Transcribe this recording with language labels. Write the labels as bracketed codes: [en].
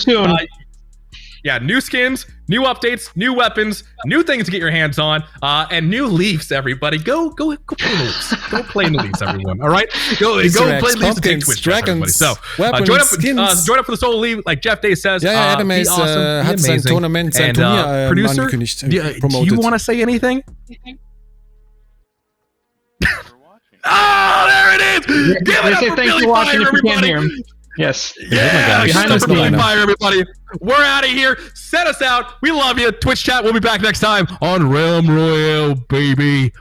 [en] So soon. Yeah, new skins, new updates, new weapons, new things to get your hands on, and new Leafs, everybody. Go play in the Leafs. Go play in the Leafs, everyone. All right? Go play Leafs and take Twitch, everybody. So join up for the solo league, like Jeff Day says. [de] Ja, Adam Mays hat sein Tournament, sein Turnier [en] producer, [de] angekündigt, [en] promoted. Do you want to say anything? Oh, there it is! Give it up for Billy Fire, everybody! Yes. Yeah, behind us, Fire, everybody. We're out of here. Set us out. We love you. Twitch chat. We'll be back next time on Realm Royale, baby.